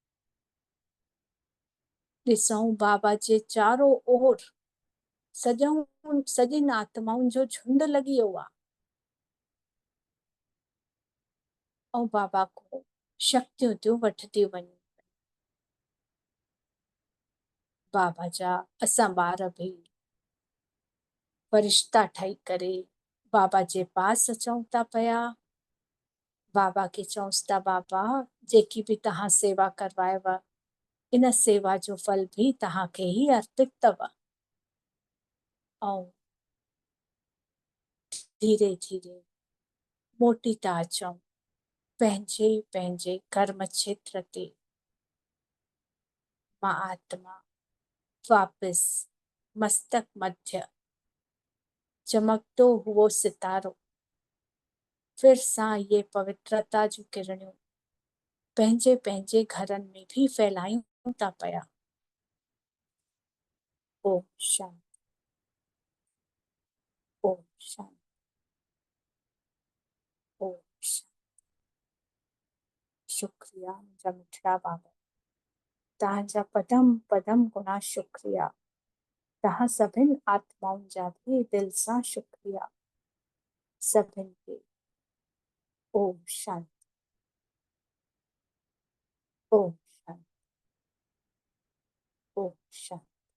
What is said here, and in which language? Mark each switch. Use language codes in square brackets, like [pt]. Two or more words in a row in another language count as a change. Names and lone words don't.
[sd] ॾिसूं बाबा जे चारो ओर सॼियुनि आत्माउनि जो झुंड लॻी वियो आहे, ऐं बाबा को शक्तियूं थियूं वठंदियूं वञनि। बाबा जा असां ॿार बि फरिश्ता ठही करे बाबा जे पास अचूं था पिया। बाबा खे चऊंसि था, बाबा जेकी बि तव्हां सेवा करवायव, इन सेवा जो फल भी तव्हांखे ई अर्पित अथव। ऐं धीरे धीरे मोटी था अचूं पंहिंजे पंहिंजे कर्म क्षेत्र ते। मां आत्मा वापसि मस्तक मध्य चमकतो हुओ सितारो, फिर सां ये पवित्रता जूं किरणियूं पंहिंजे पंहिंजे घरनि में भी फैलायूं था पिया। [sa] ओम शांति, ओम शांति, ओम शांति। [sd] शुक्रिया मुंहिंजा मिठड़ा बाबा, तव्हांजा पदम पदम गुना शुक्रिया। तव्हां सभिनि आत्माउनि जा भी दिल सां शुक्रिया। सभिनि खे [sa] ओम शांति, ओम शांति, ओम शांति।